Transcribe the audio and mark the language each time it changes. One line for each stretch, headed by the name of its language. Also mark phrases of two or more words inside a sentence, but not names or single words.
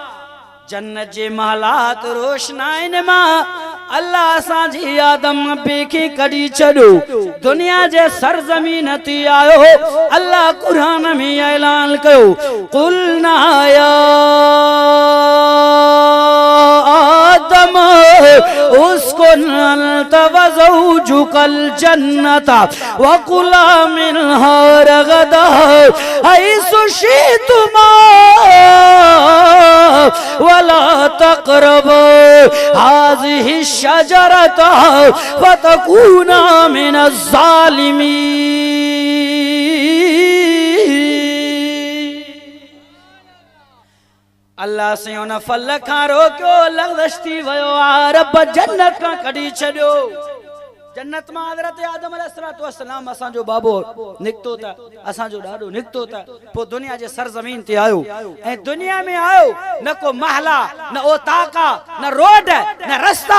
Sindhi: जन्नत जे महलात रोशनाइन मां अल्लाह असांजी आदम नबी खे कढी छॾियो, दुनिया जे सरज़मीन ते आयो। अल्लाह क़ुरान में ऐलान कयो
Arabic: قلنا يا آدم اسكن أنت وزوجك الجنة وكلا منها رغدا حيث شئتما ولا تقربا هذه الشجرة فتكونا من الظالمين.
Sindhi: अल्लाह से उन फल खां रोकियो, लग़्ज़श थी वियो आ, रब जन्नत खां कढी छॾियो। जन्नत मां हज़रत आदम
Arabic: عليه الصلاة والسلام
Sindhi: असांजो बाबो निकितो त असांजो ॾाढो निकितो त पोइ दुनिया जे सरज़मीन ते आयो ऐं दुनिया में आयो न को महला न ओ ताका न रोड न रस्ता।